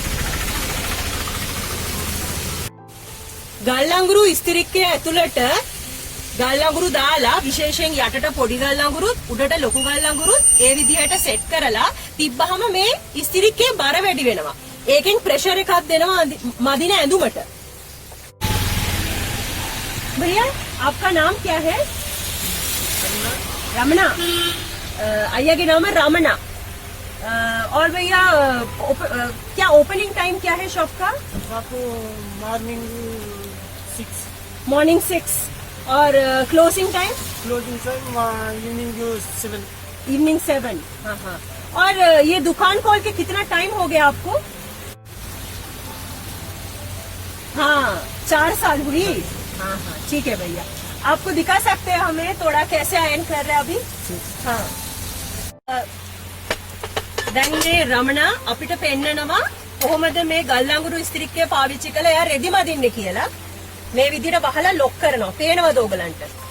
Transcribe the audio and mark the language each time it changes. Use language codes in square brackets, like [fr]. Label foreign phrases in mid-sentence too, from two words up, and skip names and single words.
[si] ගල් අඟුරු ස්ත්‍රික්කේ ඇතුළට ගල් අඟුරු දාලා විශේෂයෙන් යටට පොඩි ගල් අඟුරුත් උඩට ලොකු ගල් අඟුරුත් ඒ විදිහට සෙට් කරලා තිබ්බහම මේ ස්ත්‍රික්කේ බර වැඩි වෙනවා. ඒකෙන් ප්‍රෙෂර් එකක් දෙනවා මදින ඇඳුමට. [hi] भैया आपका नाम क्या है? रमना. अय्या के नाम है रमना. और भैया क्या [en] opening time [hi] क्या है शॉप का? आपको मॉर्निंग 6 और [en] closing time? closing time [hi] इवनिंग 7. हाँ हाँ. और ये दुकान खोल के कितना टाइम हो गया आपको? हाँ 4 साल हुई. हाँ हाँ ठीक है भैया. आपको दिखा सकते हैं हमें थोड़ा कैसे आयन कर रहे हैं अभी? हाँ. [si] දැන් මේ රමණ අපිට පෙන්නනවා කොහොමද මේ ගල් අඟුරු ස්ත්‍රික්කය පාවිච්චි කළා එයා රෙදි මදින්නේ කියලා. මේ විදිහට වහලා ලොක් කරනවා. පේනවද ඔයගලන්ට?